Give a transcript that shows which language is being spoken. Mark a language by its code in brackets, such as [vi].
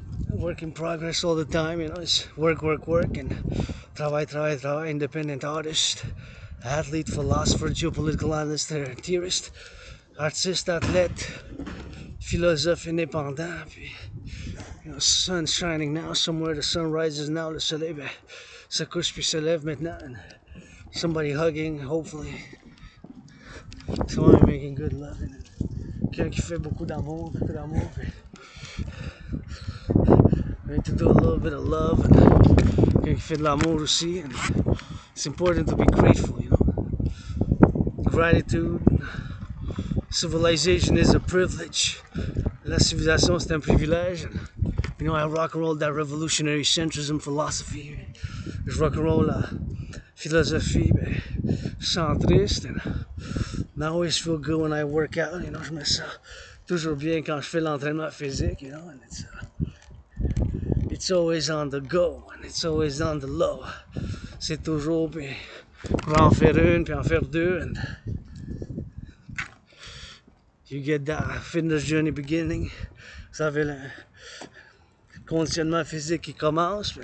[en] Work in progress all the time, you know, it's work, work, work, and [fr] travail, travail, travail, [en] independent artist, athlete, philosopher, geopolitical analyst, theorist, [fr] artiste, athlète, philosophe indépendant, puis, [en] you know, sun's shining now somewhere, the sun rises now, [fr] le soleil, ben, se couche puis se lève maintenant, [en] and somebody hugging, hopefully, somebody making good love, and [fr] quelqu'un qui fait beaucoup d'amour, puis, [en] we need to do a little bit of love, and [fr] quelqu'un qui fait de l'amour aussi, [en] and it's important to be grateful, you know, gratitude, civilization is a privilege. [fr] La civilisation, c'est un privilège. [en] You know, I rock and roll that revolutionary centrism philosophy. [fr] Je rock and roll la philosophie centriste. [en] And I always feel good when I work out. [fr] You know, je me sens toujours bien quand je fais l'entraînement physique. [en] You know, and it's always on the go and it's always on the low. [fr] C'est toujours puis pour en faire une puis en faire deux [en] and you get that fitness journey beginning. [fr] Vous avez le conditionnement physique qui commence.